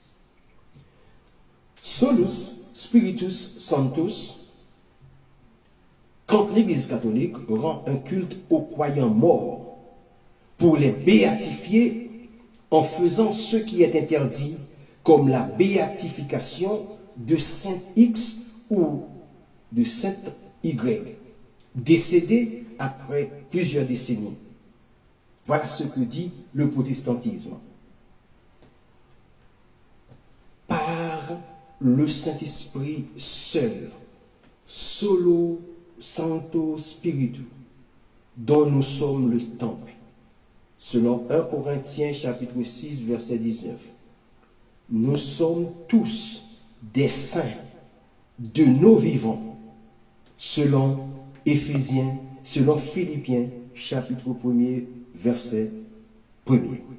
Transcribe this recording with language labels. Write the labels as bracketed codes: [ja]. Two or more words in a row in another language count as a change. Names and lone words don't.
[la] Solus Spiritus Sanctus, [fr] quand l'Église catholique rend un culte aux croyants morts pour les béatifier en faisant ce qui est interdit, comme la béatification de Saint X ou de Saint Y, décédé après plusieurs décennies. Voilà ce que dit le protestantisme. Par le Saint-Esprit seul, [la] solo santo spiritu, [fr] dont nous sommes le temple, selon 1 Corinthiens chapitre 6, verset 19. Nous sommes tous des saints de nos vivants, selon Philippiens chapitre 1er, verset 1er.